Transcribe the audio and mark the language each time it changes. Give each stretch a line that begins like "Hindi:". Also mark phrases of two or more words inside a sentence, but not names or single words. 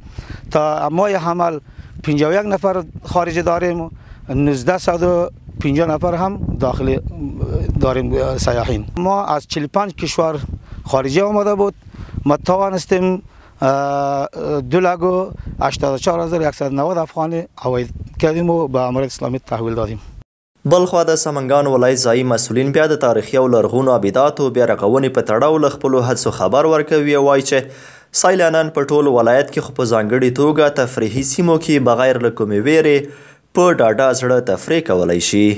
Persian: تا ماه حمل 51 نفر خارجی داریم، 1950 نفر هم داخلی داریم سیاحین. ما از 45 کشور خارجی آمده بود، ما توانستیم 2,84,190 افغانی عواید کردیم و به امارات اسلامی تحویل دادیم.
Pashto: بلخوا د سمنګان ولایت ځایي مسؤلین بیا د تاریخي او لرغونو ابداتو بیا رغونې په تړاو له خپلو هڅو خبر ورکوي او وایي چې سیلانیان په ټول ولایت کې خو په ځانګړې توګه تفریحي سیمو کې بغیر له کومې ویرې په ډاډه زړه تفریح کولی شي.